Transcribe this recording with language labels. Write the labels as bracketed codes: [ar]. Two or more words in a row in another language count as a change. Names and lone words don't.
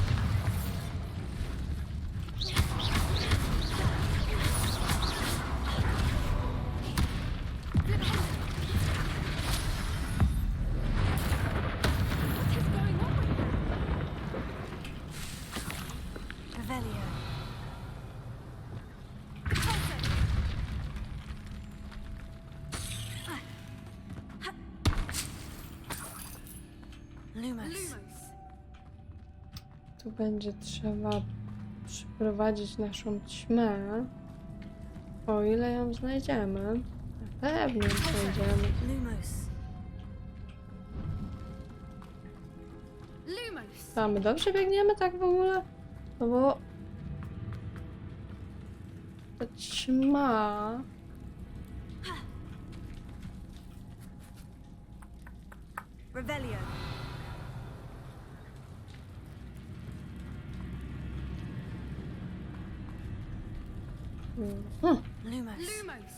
[en] What is going on? Revelio. Lumos. Lumos! [pl] Tu będzie trzeba przyprowadzić naszą ćmę. O ile ją znajdziemy. Na pewno ją znajdziemy. Lumos. Lumos! A my dobrze biegniemy tak w ogóle? No bo... Ta ćma... Revelio. Lumos. Lumos.